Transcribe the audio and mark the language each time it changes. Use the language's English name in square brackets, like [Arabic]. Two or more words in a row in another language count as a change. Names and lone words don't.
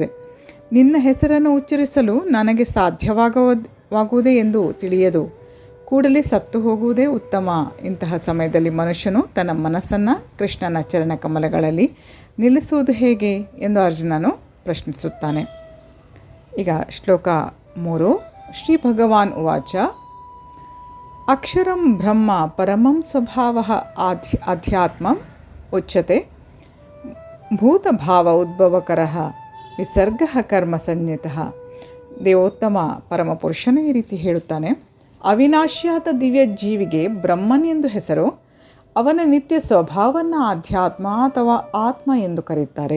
[Kannada] ನಿನ್ನ ಹೆಸರನ್ನು ಉಚ್ಚರಿಸಲು ನನಗೆ ಸಾಧ್ಯವಾಗುವುದೇ ಎಂದು ತಿಳಿಯದು. ಕೂಡಲೇ ಸತ್ತು ಹೋಗುವುದೇ ಉತ್ತಮ. ಇಂತಹ ಸಮಯದಲ್ಲಿ ಮನುಷ್ಯನು ತನ್ನ ಮನಸ್ಸನ್ನು ಕೃಷ್ಣನ ಚರಣ ಕಮಲಗಳಲ್ಲಿ ನಿಲ್ಲಿಸುವುದು ಹೇಗೆ ಎಂದು ಅರ್ಜುನನು ಪ್ರಶ್ನಿಸುತ್ತಾನೆ. ಈಗ ಶ್ಲೋಕ 3. [Sanskrit] ಶ್ರೀ ಭಗವಾನ್ ಉವಾಚ ಅಕ್ಷರಂ ಬ್ರಹ್ಮ ಪರಮಂ ಸ್ವಭಾವಃ ಅಧ್ಯಾತ್ಮಂ ಉಚ್ಯತೆ ಭೂತಭಾವ ಉದ್ಭವಕರಃ ವಿಸರ್ಗಃ ಕರ್ಮ ಸಂಜ್ಞಿತಃ. [Kannada] ದೇವೋತ್ತಮ ಪರಮಪುರುಷನು ಈ ರೀತಿ ಹೇಳುತ್ತಾನೆ, ಅವಿನಾಶಿಯಾದ ದಿವ್ಯ ಜೀವಿಗೆ ಬ್ರಹ್ಮನ್ ಎಂದು ಹೆಸರು. ಅವನ ನಿತ್ಯ ಸ್ವಭಾವವನ್ನು ಅಧ್ಯಾತ್ಮ ಅಥವಾ ಆತ್ಮ ಎಂದು ಕರೆಯುತ್ತಾರೆ.